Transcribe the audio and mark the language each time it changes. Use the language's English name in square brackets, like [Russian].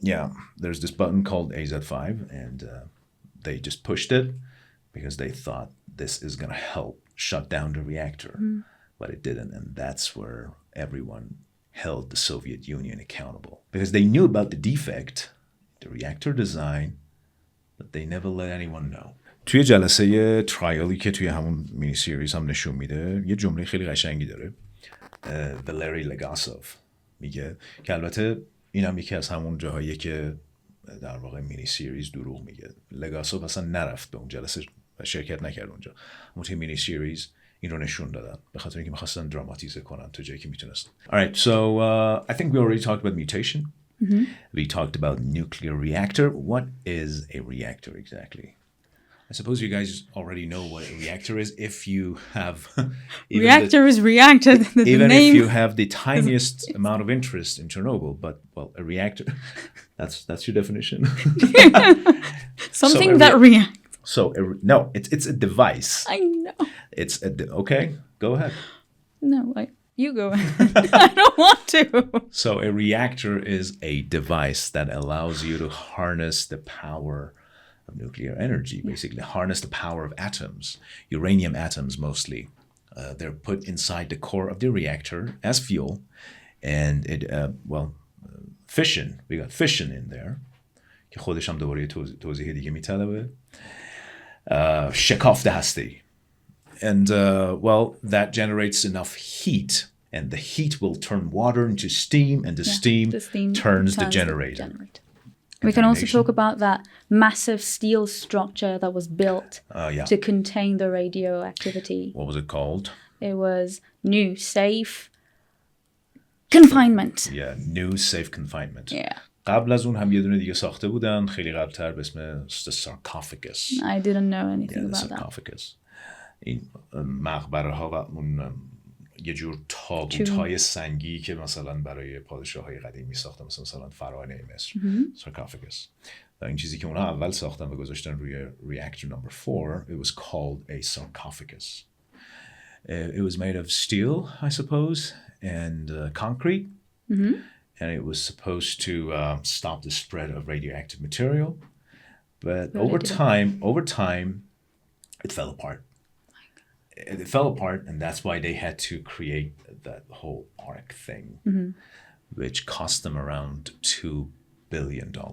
[English] Yeah, there's this button called AZ5, and they just pushed it because they thought this is going to help shut down the reactor. But it didn't, and that's where everyone held the Soviet Union accountable. Because they knew about the defect, the reactor design, but they never let anyone know. [Persian] توی جلسه ترایالی که توی همون مینی سیریز هم نشون میده یه جمله خیلی قشنگی داره. والری لگاسوف میگه که البته اینم یکی از همون جاهایی که در واقع مینی سیریز دروغ میگه. لگاسوف اصلا نرفت به اون جلسه و شرکت نکرد اونجا. اما توی مینی سیریز این رو نشون دادن به خاطر اینکه می‌خواستن دراماتیزه کنن تا جایی که میتونستن. [English] All right, so I think we already talked about mutation. We talked about nuclear reactor. What is a reactor exactly? I suppose you guys already know what a reactor is if you have reactor is reactor. Even if you have the tiniest amount of interest in Chernobyl, but well, a reactor that's your definition. Something that reacts. So no, it's a device. I know. It's okay. Go ahead. No, you go ahead. I don't want to. So a reactor is a device that allows you to harness the power of nuclear energy, basically harness the power of atoms, uranium atoms mostly. They're put inside the core of the reactor as fuel, and it fission. We got fission in there. [Persian] که خودش هم دوباره توضیح دیگه میطلبه. شکافت هسته‌ای. [English] And well, that generates enough heat, and the heat will turn water into steam, and the steam turns the generator. We can also talk about that massive steel structure that was built to contain the radioactivity. What was it called? It was New Safe Confinement. Yeah, New Safe Confinement. Yeah. [Persian] قبل از اون هم یه دونه دیگه ساخته بودن خیلی قبل‌تر به اسم The Sarcophagus. [English] I didn't know anything about that. Sarcophagus. [Persian] این مقبره ها و اون یه جور تابوت های سنگی که مثلا برای پادشاه های قدیمی ساختن مثلا فرعون مصر. Sarcophagus. و این چیزی که اونا اول ساختن و گذاشتن روی [English] reactor number 4, it was called a sarcophagus. It was made of steel, I suppose, and concrete. And it was supposed to stop the spread of radioactive material. But over time, it fell apart. It fell apart, and that's why they had to create that whole arc thing, which cost them around $2 billion.